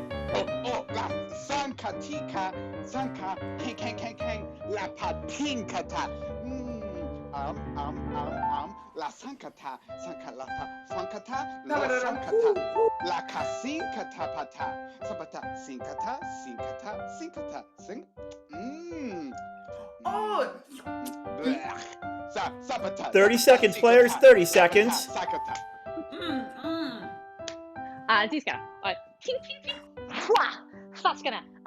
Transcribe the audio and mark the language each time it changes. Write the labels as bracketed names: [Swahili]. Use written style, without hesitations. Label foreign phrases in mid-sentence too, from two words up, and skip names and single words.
[English] Sanka tika, sanka, kang, la patinkata. La sankata, sanka lata, funkata, la sankata, la kasinkata pata, sabata, sinkata, sing. Oh! 30 seconds, players. 30 seconds. Ziska. Ping, ping, ping. Hua! That's gonna.